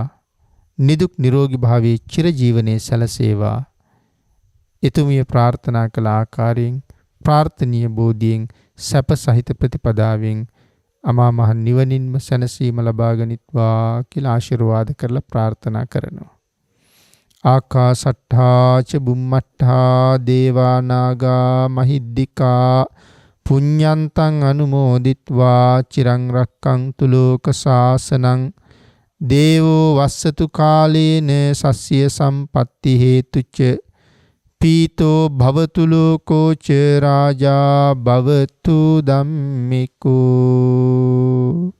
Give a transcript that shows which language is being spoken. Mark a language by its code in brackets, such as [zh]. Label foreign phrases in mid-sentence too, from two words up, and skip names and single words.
[si] නිදුක් නිරෝගී භාවයේ චිර ජීවනයේ සැලසේවා. එතුමිය ප්‍රාර්ථනා කළ ආකාරයෙන් ප්‍රාර්ථනීය බෝධියෙන් සැප සහිත ප්‍රතිපදාවෙන් අමා මහ නිවනින්ම සැනසීම ලබා ගනිත්වා කියලා ආශිර්වාද කරලා ප්‍රාර්ථනා කරනවා. [pi] ආකාසට්ඨා ච බුම්මට්ඨා දේවා නාග මහිද්దికා පුඤ්ඤන්තං අනුමෝදිත්වා චිරං රක්ඛන්තු ලෝක සාසනං දේවෝ වස්සතු කාලේන සස්ය සම්පatti හේතුච පීතෝ භවතු ලෝකෝ ච රාජා භවතු ධම්මිකෝ.